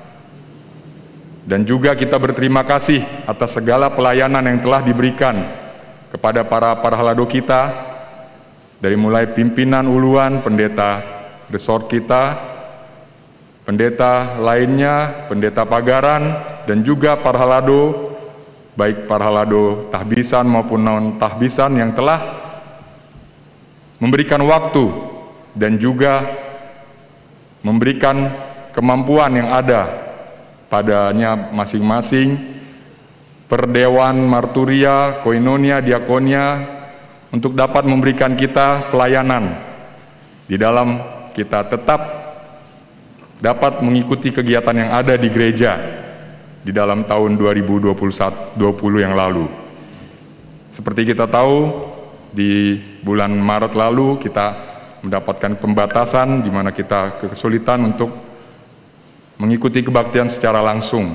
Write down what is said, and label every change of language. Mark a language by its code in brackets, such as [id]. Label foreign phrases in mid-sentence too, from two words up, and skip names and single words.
[id] Dan juga kita berterima kasih atas segala pelayanan yang telah diberikan kepada para parhalado kita, dari mulai pimpinan uluan, pendeta resort kita, pendeta lainnya, pendeta pagaran, dan juga parhalado, baik parhalado tahbisan maupun non-tahbisan yang telah memberikan waktu dan juga memberikan kemampuan yang ada padanya masing-masing, perdewan, marturia, koinonia, diakonia, untuk dapat memberikan kita pelayanan di dalam kita tetap dapat mengikuti kegiatan yang ada di gereja di dalam tahun 2020 yang lalu. Seperti kita tahu, di bulan Maret lalu kita mendapatkan pembatasan di mana kita kesulitan untuk mengikuti kebaktian secara langsung.